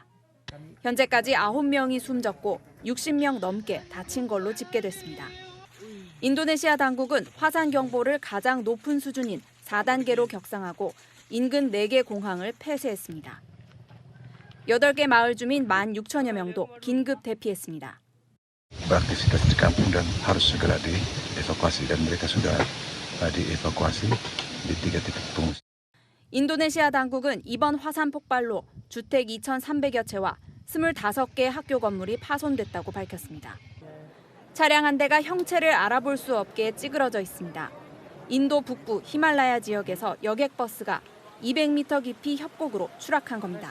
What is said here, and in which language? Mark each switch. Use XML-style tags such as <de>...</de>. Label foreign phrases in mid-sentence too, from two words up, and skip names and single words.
<ko>현재까지 9명이 숨졌고 60명 넘게 다친 걸로 집계됐습니다. 인도네시아 당국은 화산 경보를 가장 높은 수준인 4단계로 격상하고 인근 4개 공항을 폐쇄했습니다. 8개 마을 주민 16,000여 명도 긴급 대피했습니다.</ko> <id>beraktivitas di kampung dan harus segera dievakuasi dan mereka sudah dievakuasi di 3 titik pengungsi.</id> <ko>인도네시아 당국은 이번 화산 폭발로 주택 2,300여 채와 25개 학교 건물이 파손됐다고 밝혔습니다. 차량 한 대가 형체를 알아볼 수 없게 찌그러져 있습니다. 인도 북부 히말라야 지역에서 여객버스가 200m 깊이 협곡으로 추락한 겁니다.</ko>